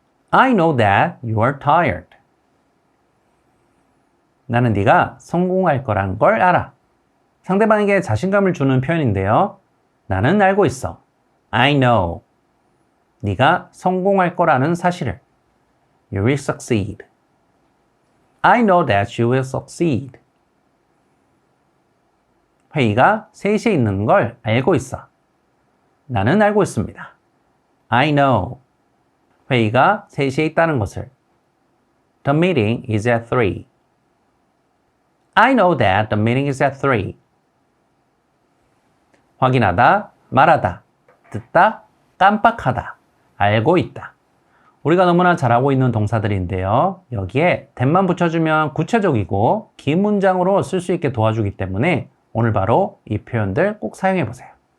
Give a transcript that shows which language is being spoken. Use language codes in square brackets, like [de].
[en] I know that you are tired. [ko] 나는 네가 성공할 거란 걸 알아. 상대방에게 자신감을 주는 표현인데요. 나는 알고 있어. [en] I know. [ko] 네가 성공할 거라는 사실을. [en] You will succeed. I know that you will succeed. [ko] 회의가 3시에 있는 걸 알고 있어. 나는 알고 있습니다. [en] I know. [ko] 회의가 3시에 있다는 것을. [en] The meeting is at 3. I know that the meeting is at 3. [ko] 확인하다, 말하다, 듣다, 깜빡하다, 알고 있다. 우리가 너무나 잘하고 있는 동사들인데요. 여기에 that만 붙여주면 구체적이고 긴 문장으로 쓸 수 있게 도와주기 때문에 오늘 바로 이 표현들 꼭 사용해보세요.